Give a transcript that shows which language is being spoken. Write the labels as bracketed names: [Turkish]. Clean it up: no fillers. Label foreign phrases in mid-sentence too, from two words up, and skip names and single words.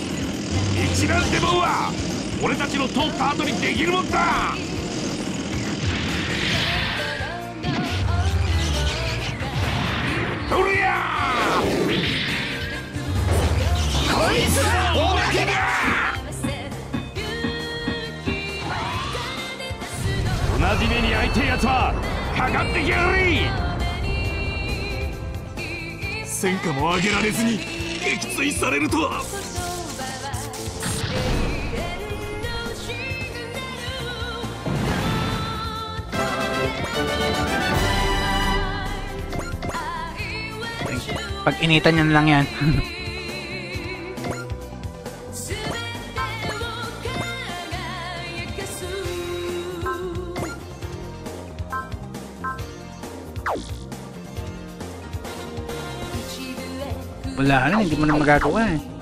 [Japanese] 一覧デモンは俺たちの通った後にできるもんだおりゃこいつはおまけだ同じ目に遭いてえやつはかかってきやがれ戦果も上げられずに撃墜されるとは [Filipino] Pag initan nyo na lang yan. Wala na, hindi mo na magagawa eh.